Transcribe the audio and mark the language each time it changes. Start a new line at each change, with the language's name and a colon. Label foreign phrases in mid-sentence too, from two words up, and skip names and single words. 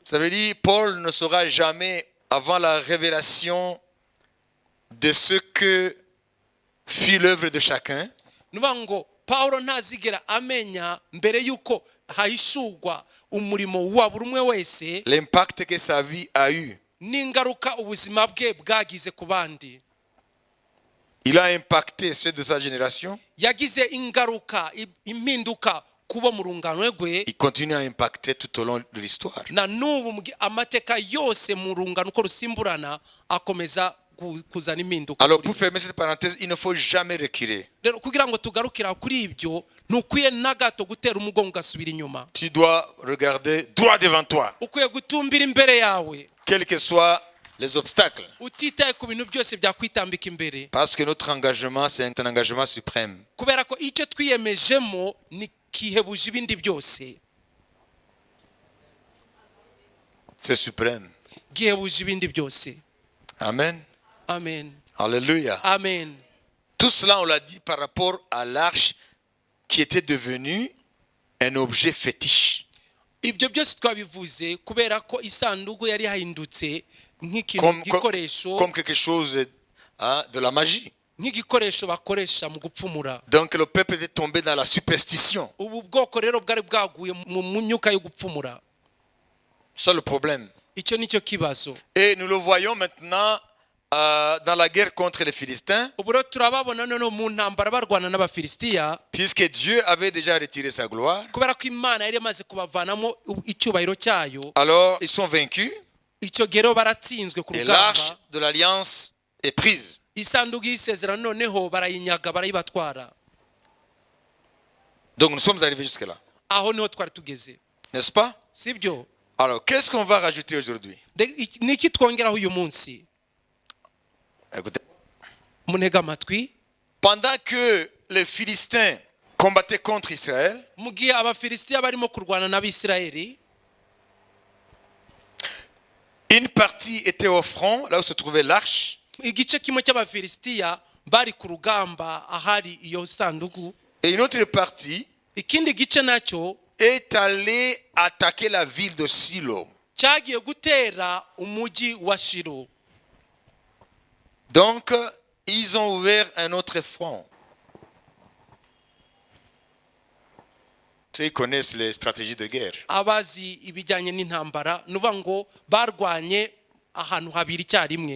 French: Ça veut dire Paul ne saura jamais, avant la révélation de ce que fut l'œuvre de chacun,
Kinyarwanda: Nuba ngo Paulo ntazigera amenya mbere yuko hahishurwa umurimo wa buri umwe wese
French: l'impact que sa vie a eu.
Kinyarwanda: n'ingaruka ubuzima bwe bwagize ku bandi.
French: Il a impacté ceux de sa génération.
Kinyarwanda: yagize ingaruka impinduka kubo mu rungano rwe.
French: Il continue à impacter tout au long de l'histoire.
Kinyarwanda: Na n'ubu amateka yose mu rungano uko rusimburana akomeza kuzana impinduka.
French: Alors pour fermer cette parenthèse, il ne faut jamais reculer.
Kinyarwanda: Rero kugira ngo tugarukira kuri ibyo nukwiye nagato gutera umugongo gasubira inyuma.
French: Tu dois regarder droit devant toi,
Kinyarwanda: Ukwiye gutumbira imbere yawe
French: quels que soient les obstacles.
Kinyarwanda: utitaye ku bintu byose byakwitambika imbere.
French: Parce que notre engagement, c'est un engagement suprême.
Kinyarwanda: Kubera ko icyo twiyemejemo ni kihebuje ibindi byose.
French: C'est suprême.
Kinyarwanda: Gihebuje ibindi byose. Amen. Amen. Alléluia. Amen.
French: Tout cela, on l'a dit par rapport à l'arche qui était devenue un objet fétiche.
Kinyarwanda: Ibyo byose twabivuze kubera ko isanduku yari hahindutse nk'ikintu gikoresho,
French: Comme quelque chose de la magie.
Kinyarwanda: nk'igikoresho bakoresha mu gupfumura.
French: Donc le peuple était tombé dans la superstition.
Kinyarwanda: Ubu bwoko rero bwari bwaguye mu myuka yo gupfumura.
French: C'est le problème.
Kinyarwanda: Icyo nicyo kibazo.
French: Et nous le voyons maintenant dans la guerre contre les Philistins,
Kinyarwanda: Ubu rero turababona none mu ntambara barwana n'Abafilisitiya,
French: puisque Dieu avait déjà retiré sa gloire.
Kinyarwanda: kubera ko Imana yari yamaze kubavanamo icyubahiro cyayo.
French: Alors ils sont vaincus
Kinyarwanda: Icyo gero baratsinzwe ku
French: et
Kinyarwanda: rugamba.
French: l'arche de l'alliance est prise.
Kinyarwanda: Isanduku y'isezerano noneho barayinyaga barayibatwara.
French: Donc nous sommes arrivés jusque là,
Kinyarwanda: Aho niho twari tugeze,
French: n'est-ce pas?
Kinyarwanda: sibyo?
French: Alors qu'est-ce qu'on va rajouter aujourd'hui?
Kinyarwanda: Niki twongeraho uyu munsi?
French: Écoutez,
Kinyarwanda: Munega amatwi.
French: pendant que les Philistins combattaient contre Israël,
Kinyarwanda: Mu gihe Abafilisitiya barimo kurwana n'Abisirayeli,
French: une partie était au front, là où se trouvait l'arche,
Kinyarwanda: igice kimwe cy'Abafilisitiya bari ku rugamba ahari iyo sanduku,
French: et une autre partie
Kinyarwanda: ikindi gice nacyo
French: est allée attaquer la ville de Silo.
Kinyarwanda: cyagiye gutera umujyi wa Shilo.
French: Donc, ils ont ouvert un autre front. Ils connaissent les stratégies de guerre.
Kinyarwanda: Abazi ibijyanye n'intambara nuvuga ngo barwanye ahantu habiri icyarimwe.